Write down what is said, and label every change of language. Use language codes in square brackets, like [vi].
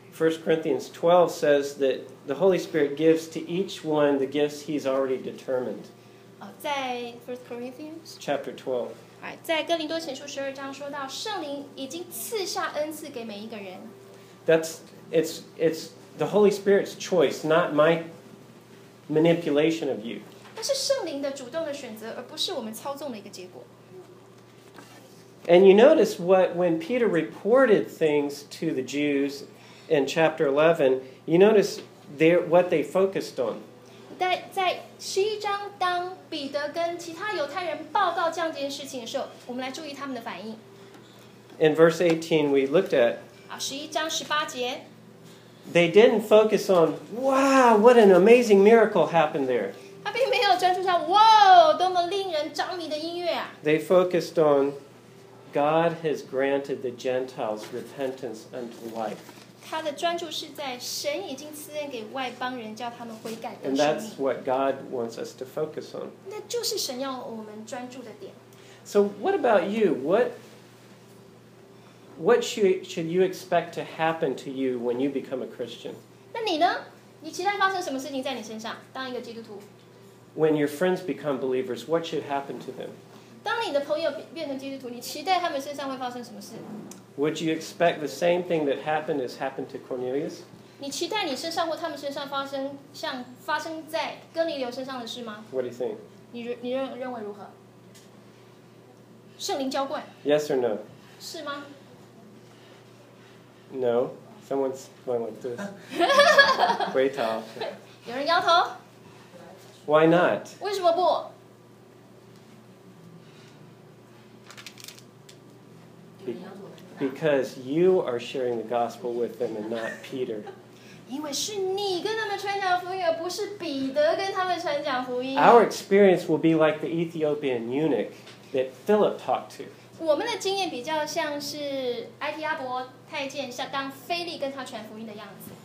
[en] 1 Corinthians 12 says that the Holy Spirit gives to each one the gifts he's already determined. [zh] 在 [en] First Corinthians chapter 12。 [zh] 在哥林多前书十二章说到，圣灵已经赐下恩赐给每一个人。 [en] It's the Holy Spirit's choice, not my manipulation of you. [zh] 那是圣灵的主动的选择，而不是我们操纵的一个结果。 [en] And you notice what when Peter reported things to the Jews in chapter 11, you notice what they focused on. [zh] 在十一章当彼得跟其他犹太人报告这样件事情的时候，我们来注意他们的反应。 [en] In verse 18, we looked at. [zh] 十一章十八节。 [en] They didn't focus on, wow, what an amazing miracle happened there. [zh] 他并没有专注上，哇，多么令人着迷的音乐啊。 [en] They focused on. God has granted the Gentiles repentance unto life. [zh] 他的专注是在神已经赐恩给外邦人，叫他们悔改得生命。 [en] And that's what God wants us to focus on. [zh] 那就是神要我们专注的点。 [en] So what about you? What should you expect to happen to you when you become a Christian? [zh] 那你呢？你期待发生什么事情在你身上？当一个基督徒。 [en] When your friends become believers, what should happen to them? [zh] 当你的朋友变成基督徒，你期待他们身上会发生什么事 [en] ？Would you expect the same thing that happened has happened to Cornelius？ [zh] 你期待你身上或他们身上发生像发生在哥尼流身上的事吗 [en] ？What do you think？ [zh] 你认为如何？圣灵浇灌 [en] ？Yes or no？ [zh] 是吗 [en] ？No， someone's going like this. [zh] 回头。有人摇头。 [en] Why not？ [zh] 为什么不？ [en] Because you are sharing the gospel with them and not Peter. [zh] 因为是你跟他们传讲福音，而不是彼得跟他们传讲福音。 [en] Our experience will be like the Ethiopian eunuch that Philip talked to. [zh] 我们的经验比较像是埃提阿伯太监，像当腓力跟他传福音的样子。